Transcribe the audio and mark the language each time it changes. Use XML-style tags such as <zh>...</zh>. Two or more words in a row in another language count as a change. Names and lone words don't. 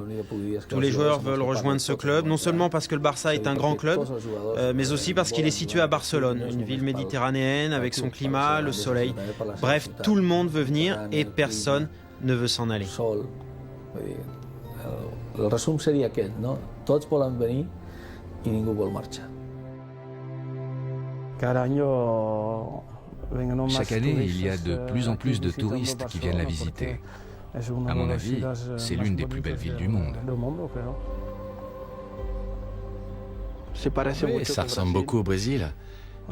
<fr>Tous les joueurs veulent rejoindre ce club, non seulement parce que le Barça est un grand club, mais aussi parce qu'il est situé à Barcelone, une ville méditerranéenne avec son climat, le soleil. Bref, tout le monde veut venir et personne ne veut s'en aller.</fr> <ca>Le resum seria aquest, no? Tots volen venir i ningú vol marxar.</ca> <fr>Chaque année, il y a de plus en plus de touristes qui viennent la visiter. À mon avis, c'est l'une des plus belles villes du monde. Oui, ça ressemble beaucoup au Brésil.</fr>